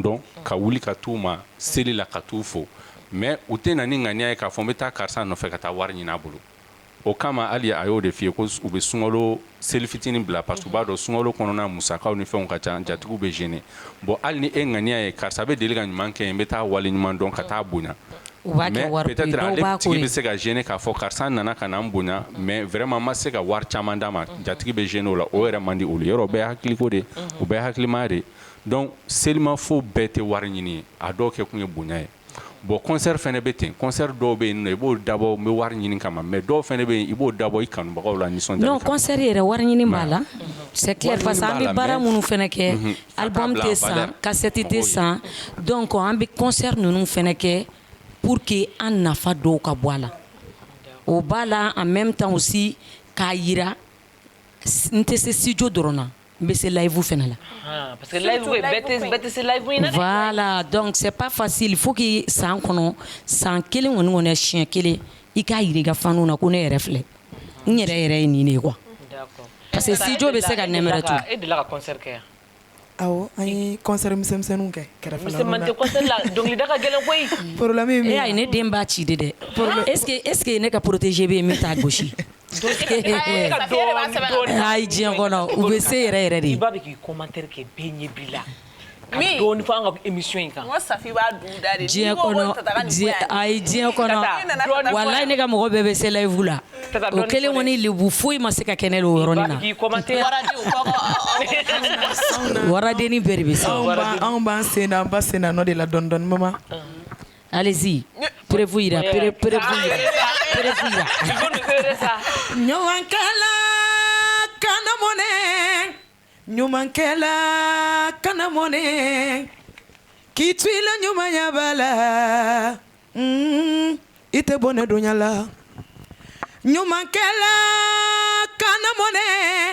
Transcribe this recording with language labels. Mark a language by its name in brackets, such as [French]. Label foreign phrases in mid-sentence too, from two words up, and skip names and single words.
[Bambara] dɔn ka wuli ka t'u ma seli la ka t'u fo mais u tɛ na ni ŋaniya ye k'a fɔ n bɛ taa karisa nɔfɛ ka taa wari ɲini a bolo o kama hali a y'o de f'i ye ko u bɛ sunkalo seli fitinin bila parce que u b'a dɔn sunkalo kɔnɔna musakaw ni fɛnw ka ca jatigiw bɛ gêner bon hali ni e ŋaniya ye karisa bɛ deli ka ɲuman kɛ n bɛ taa waleɲuman dɔn ka taa bonya [French] mais peut-être [Bambara] ale tigi bɛ se ka gêner k'a fɔ karisa nana ka na n bonya [French] mais vraiment [Bambara] ma se ka wari caman d'a ma jatigi bɛ gêner o la o yɛrɛ man di olu yɔrɔ o bɛɛ ye hakiliko de o bɛɛ ye hakilimaya de donc selimafo bɛɛ tɛ wari ɲini ye a dɔw kɛ kun ye bonya ye bon concert fɛnɛ bɛ ten concert dɔw bɛ yen nɔ i b'o dabɔ n bɛ wari ɲini kama mais dɔw fɛnɛ bɛ yen i b'o dabɔ i kanubagaw la nisɔndiya non concert yɛrɛ wari ɲini b'a la [French] c'est clair parce que [Bambara] an bɛ baara minnu fɛnɛ kɛ album tɛ san cassette tɛ san donc an bɛ concert ninnu fɛnɛ kɛ [French] pour que [Bambara] an nafa dɔw ka bɔ a la o b'a la [French] en même temps aussi [Bambara] k'a yira n tɛ se studio dɔrɔn na n bɛ se live fɛnɛ la. Parce que live bɛɛ tɛ se live in na dɛ. [French] Voilà donc c'est pas facile il faut que [Bambara] san kɔnɔ san kelen kɔni kɔnɔ siɲɛ kelen i k'a yira i ka faniw na ko ne yɛrɛ filɛ n yɛrɛ ye nin de ye quoi. Parce que studio bɛ se ka nɛmɛrɛ tu. E delila ka concert kɛ yan. Awɔ an ye concert misɛnmisɛnninw kɛ kɛrɛfɛla ninnu na. Misɛnman tɛ concert la dɔnkilida ka gɛlɛn koyi. Problème ye min ye. ayi ne den b'a ci de dɛ. [French] est-ce que [Bambara] ne ka protéger bɛ yen min t'a gosi. ayi diɲɛ kɔnɔ u bɛ se yɛrɛ yɛrɛ de. I b'a bɛ k'i commentaire kɛ bɛɛ ɲɛ b'i la. Ka dɔɔni fɔ an ka émission in kan. N ko Safi b'a dun da de. diɲɛ kɔnɔ ayi diɲɛ kɔnɔ walayi ne ka mɔgɔ bɛɛ bɛ se live la o kelen kɔni lebu foyi ma se ka kɛ ne la o yɔrɔnin na. waradenni bɛɛ de bɛ se. anw b'an sen da an ba sen da nɔ de la dɔɔni dɔɔni mama. allez-y prévu yira prévu yira. ɲumankɛla kana mɔnɛ ɲumankɛla kana mɔnɛ k'i to i la ɲumanya b'a la i tɛ bɔnɛ donya la ɲumankɛla kana mɔnɛ